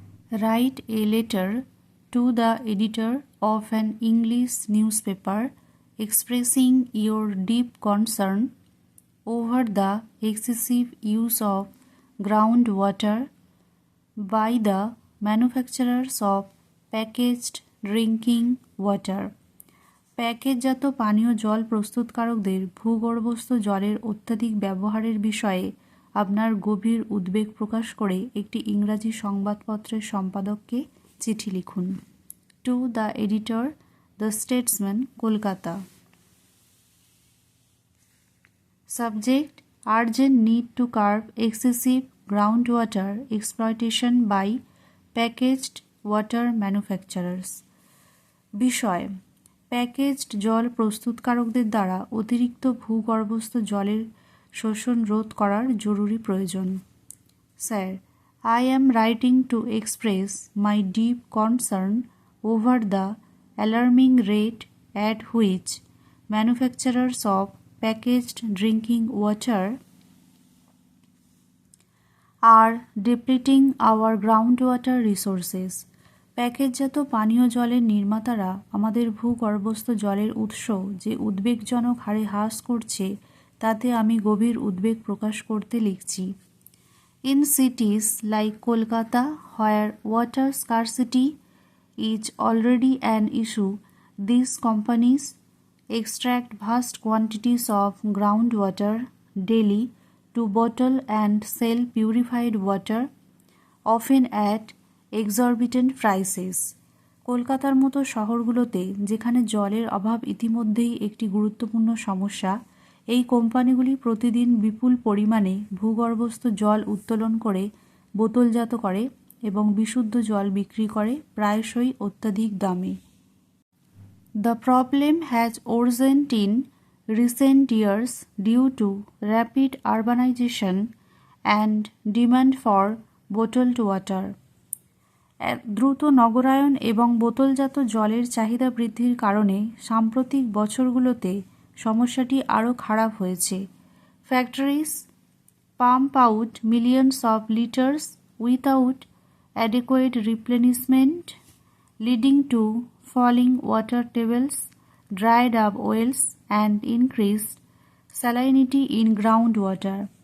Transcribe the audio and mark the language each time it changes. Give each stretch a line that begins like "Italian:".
English: Write a letter to the editor of an English newspaper expressing your deep concern over the excessive use of groundwater by the manufacturers of packaged drinking water.
Bangla: প্যাকেটজাত পানীয় জল প্রস্তুতকারকদের ভূগর্ভস্থ জলের অত্যাধিক ব্যবহারের বিষয়ে আপনার গভীর উদ্বেগ প্রকাশ করে একটি ইংরাজি সংবাদপত্রের সম্পাদককে চিঠি লিখুন।
English: To the editor, the Statesman, Kolkata. Subject: urgent need to curb excessive ground water exploitation by packaged water manufacturers.
Bangla: বিষয়: প্যাকেজড জল প্রস্তুতকারকদের দ্বারা অতিরিক্ত ভূগর্ভস্থ জলের শোষণ রোধ করার জরুরি প্রয়োজন।
English: Sir, I am writing to express my deep concern over the alarming rate at which manufacturers of packaged drinking water are depleting our groundwater resources.
Bangla: প্যাকেটজাত পানীয় জলের নির্মাতারা আমাদের ভূগর্ভস্থ জলের উৎস যে উদ্বেগজনক হারে হ্রাস করছে তাতে আমি গভীর উদ্বেগ প্রকাশ করতে লিখছি।
English: In cities like Kolkata, where water scarcity is already an issue, these companies extract vast quantities of groundwater daily to bottle and sell purified water, often at exorbitant prices.
Bangla: কলকাতার মতো শহরগুলোতে যেখানে জলের অভাব ইতিমধ্যেই একটি গুরুত্বপূর্ণ সমস্যা, এই কোম্পানিগুলি প্রতিদিন বিপুল পরিমাণে ভূগর্ভস্থ জল উত্তোলন করে বোতলজাত করে এবং বিশুদ্ধ জল বিক্রি করে প্রায়শই অত্যাধিক দামে।
English: The problem has worsened in recent years due to rapid urbanization and demand for bottled water.
Bangla: দ্রুত নগরায়ন এবং বোতলজাত জলের চাহিদা বৃদ্ধির কারণে সাম্প্রতিক বছরগুলোতে সমস্যাটি আরও খারাপ হয়েছে।
English: Factories pump out millions of litres without adequate replenishment, leading to falling water tables, dried up wells and increased salinity in ground water.